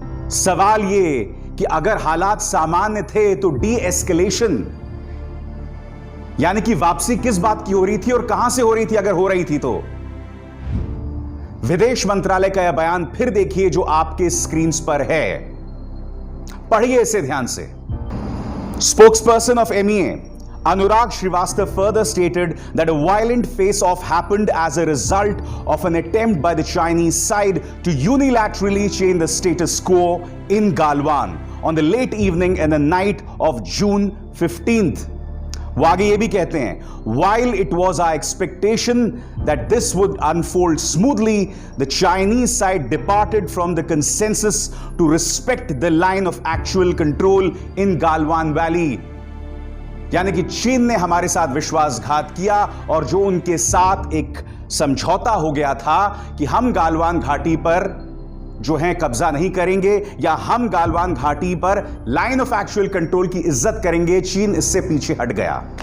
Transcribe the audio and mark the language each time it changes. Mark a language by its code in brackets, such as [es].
[hi] सवाल यह कि अगर हालात सामान्य थे तो डी एस्केलेशन यानी कि वापसी किस बात की हो रही थी और कहां से हो रही थी, अगर हो रही थी तो? विदेश मंत्रालय का यह बयान फिर देखिए जो आपके स्क्रीन पर है, पढ़िए इसे ध्यान से। [en] Spokesperson of MEA Anurag Srivastava further stated that a violent face-off happened as a result of an attempt by the Chinese side to unilaterally change the status quo in Galwan on the late evening and the night of June 15th. [hi] वो आगे ये भी कहते हैं, [en] while it was our expectation that this would unfold smoothly, the Chinese side departed from the consensus to respect the line of actual control in Galwan Valley. [hi] यानी कि चीन ने हमारे साथ विश्वासघात किया और जो उनके साथ एक समझौता हो गया था कि हम गालवान घाटी पर जो है कब्जा नहीं करेंगे या हम गालवान घाटी पर लाइन ऑफ एक्चुअल कंट्रोल की इज्जत करेंगे, चीन इससे पीछे हट गया।